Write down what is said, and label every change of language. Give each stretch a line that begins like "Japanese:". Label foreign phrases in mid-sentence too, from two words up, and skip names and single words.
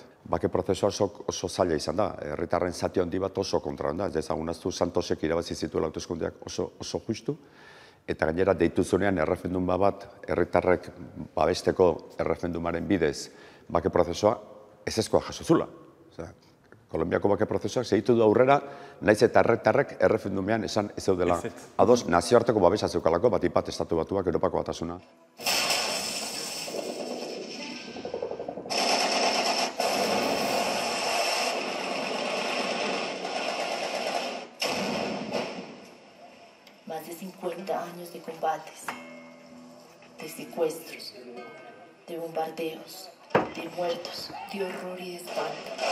Basque: Bake prozesua oso zaila izan da, herritarren zati handi bat oso kontra da, ez ezagunaztu Santosek irabazi zituela hauteskundeak oso justu, eta gainera deitu zunean errefendum bat, herritarrek babesteko errefendumaren bidez bake prozesua ezezkoa jaso zula. Kolombiako bake prozesuak segitu du aurrera, naiz eta herritarrek erreferendumean esan ez zeudela. Ados, nazioarteko babesa zeukalako, bat estatu batuak, Europako batasuna.
Spanish: Más de 50 años de combates, de secuestros, de bombardeos, de muertos, de horror y de espanto.